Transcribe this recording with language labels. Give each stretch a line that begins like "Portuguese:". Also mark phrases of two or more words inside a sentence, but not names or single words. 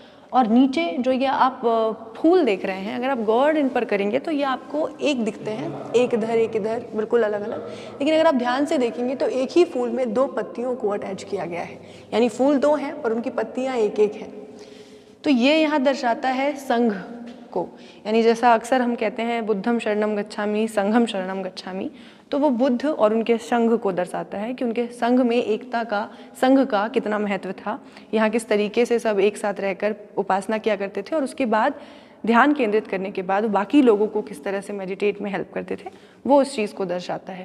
Hindi: और नीचे जो ये आप फूल देख रहे हैं, अगर आप गौर इन पर करेंगे तो ये आपको एक दिखते हैं, एक इधर बिल्कुल अलग अलग। लेकिन अगर आप ध्यान से देखेंगे तो एक ही फूल में 2 पत्तियों को अटैच किया गया है, यानी फूल 2 हैं पर उनकी पत्तियाँ एक एक हैं। तो ये यहाँ दर्शाता है संघ को, यानी जैसा अक्सर हम कहते हैं
Pali: बुद्धम शरणम गच्छामि, संघम शरणम गच्छामि,
Hindi: तो वो बुद्ध और उनके संघ को दर्शाता है कि उनके संघ में एकता का, संघ का कितना महत्व था, यहाँ किस तरीके से सब एक साथ रहकर उपासना किया करते थे और उसके बाद ध्यान केंद्रित करने के बाद बाकी लोगों को किस तरह से मेडिटेट में हेल्प करते थे, वो उस चीज़ को दर्शाता है।